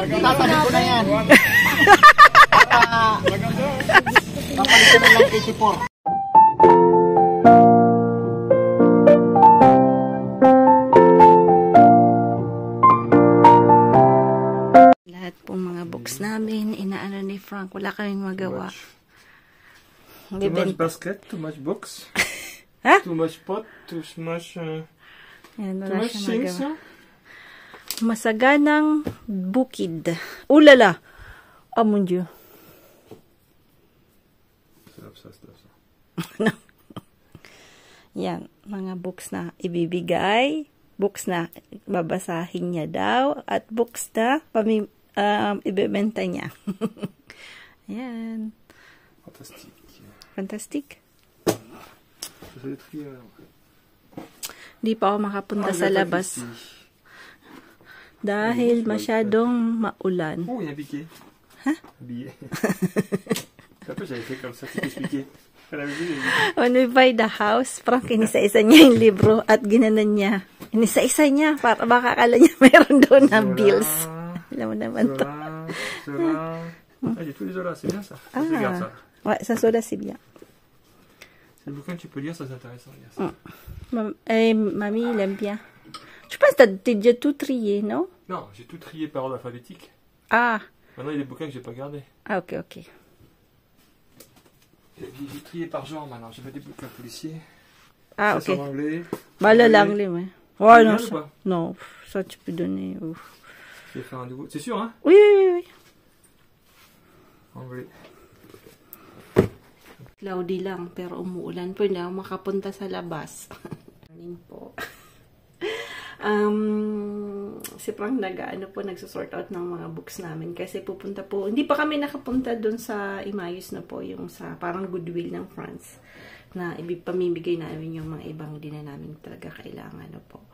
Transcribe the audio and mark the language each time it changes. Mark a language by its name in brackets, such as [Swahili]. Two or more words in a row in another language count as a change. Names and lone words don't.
[Filipino] Tatabi ko na yan. Papalitan na lang 84. Lahat pong mga books namin, inaano ni Frank. Wala kaming magawa. [English] Too much basket, too much books, Ha? too much pot, too much, [Filipino] Yan, [English] too [Filipino] wala [English] much [Filipino] siya [English] things, [Filipino] magawa. no? Masaganang bukid. Ulala! Amon Diyo. Yan, mga books na ibibigay, books na babasahin niya daw, at books na ibebenta niya. Ayan. [French] Fantastique. [English] Fantastic. [French] Je vais trier. [Filipino] Di pa ako makapunta sa labas. Dahil masyadong maulan. [French] Oh, il y a un piqué. Hein? Un billet. Après, j'avais fait comme ça, c'était piqué. Elle avait vu. [English] When we buy the house, Frank, [Filipino] inisa-isa niya yung libro at ginanan niya. Inisa-isa niya para baka akala niya mayroon doon na bills. Alam mo naman to. [French] Zola. Ah, il y a tous les Zola, c'est bien ça. Je regarde ça. Ouais, ça Zola, c'est bien. C'est le bouquin que tu peux lire, ça c'est intéressant. Regarde ça. Mamie, il aime bien. Je pense que t'as déjà tout trié, non? Non, j'ai tout trié par ordre alphabétique. Ah. Maintenant, il y a des bouquins que j'ai pas gardés. Ah, ok, ok. J'ai trié par genre maintenant. J'ai fait des bouquins policiers. Ah, Ça, ok. c'est en anglais. Voilà l'anglais, ouais. Ouais, non, Bien ou ça, pas non, ça tu peux donner. Ouf. Je vais faire un nouveau. C'est sûr, hein? Oui, oui, oui, oui. Anglais. [Filipino] Cloudy lang, pero umuulan po. Hindi ako makapunta sa labas. Morning po. Si Frank nagsusort out ng mga books namin kasi pupunta po, hindi pa kami nakapunta doon sa Imayos na po, yung sa parang Goodwill ng France na pamimigay namin yung mga ibang di na namin talaga kailangan na po.